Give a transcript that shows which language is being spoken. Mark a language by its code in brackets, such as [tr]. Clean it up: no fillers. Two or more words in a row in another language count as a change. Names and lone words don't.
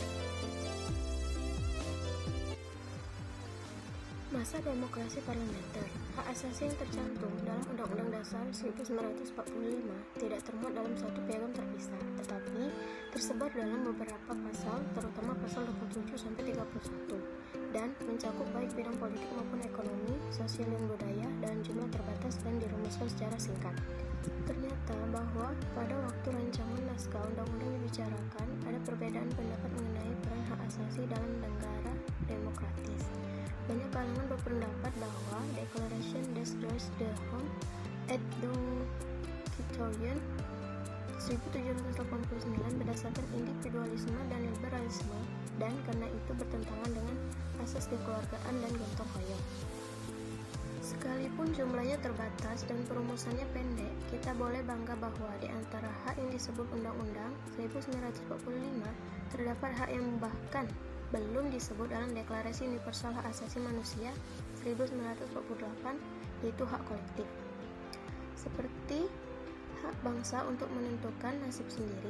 [id] Masa demokrasi parlementer, hak asasi yang tercantum dalam Undang-Undang Dasar 1945 tidak termuat dalam satu piagam terpisah, tetapi tersebar dalam beberapa pasal, terutama pasal 27-31, dan mencakup baik bidang politik maupun ekonomi, sosial dan budaya dalam jumlah terbatas dan dirumuskan secara singkat. Ternyata bahwa pada waktu rancangan naskah undang-undang dibicarakan, ada perbedaan pendapat mengenai peran hak asasi dalam negara demokratis. Banyak kalangan berpendapat bahwa Declaration des Droits de l'Homme et du Citoyen 1789 berdasarkan individualisme dan liberalisme, dan karena itu bertentangan dengan asas kekeluargaan dan gotong royong. Sekalipun jumlahnya terbatas dan perumusannya pendek, kita boleh bangga bahwa di antara hak yang disebut Undang-Undang 1945 terdapat hak yang bahkan belum disebut dalam Deklarasi Universal Hak Asasi Manusia 1948, yaitu hak kolektif, seperti hak bangsa untuk menentukan nasib sendiri.